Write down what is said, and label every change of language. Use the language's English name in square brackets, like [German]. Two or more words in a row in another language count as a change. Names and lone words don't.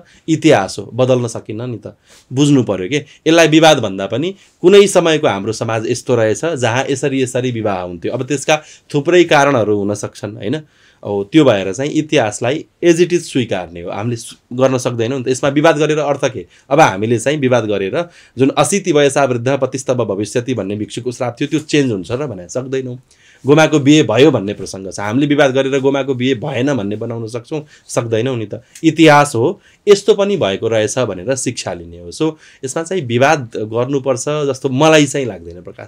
[Nepali] इतिहास हो, बदल्न सकिन्न नि त। बुझ्नु पर्यो कि यसलाई विवाद भन्दा पनि कुनै समयको हाम्रो समाज यस्तो रहेछ जहाँ यसरी विवाह हुन्थ्यो। अब त्यसका थुप्रै कारणहरू हुन सक्छन् होइन? अब त्यो भएर चाहिँ इतिहासलाई [English] as it is [Nepali] स्वीकार्ने हो, हामीले गर्न सक्दैनौँ नि त। यसमा विवाद गरेर अर्थ के? अब हामीले चाहिँ विवाद गरेर जुन 80 [Sanskrit] वयसा वृद्ध पतिस्तव भविष्यति [Nepali] भन्ने भिक्षुको श्राप थियो त्यो चेन्ज हुन्छ र भने सक्दैनौँ। गोमाको बिहे भयो भन्ने प्रसङ्ग छ, हामीले विवाद गरेर गोमाको बिहे भएन भन्ने बनाउन सक्छौँ? सक्दैनौँ नि त। इतिहास हो, यस्तो पनि भएको रहेछ भनेर शिक्षा लिने हो। सो यसमा चाहिँ विवाद गर्नुपर्छ जस्तो मलाई चाहिँ लाग्दैन प्रकाश।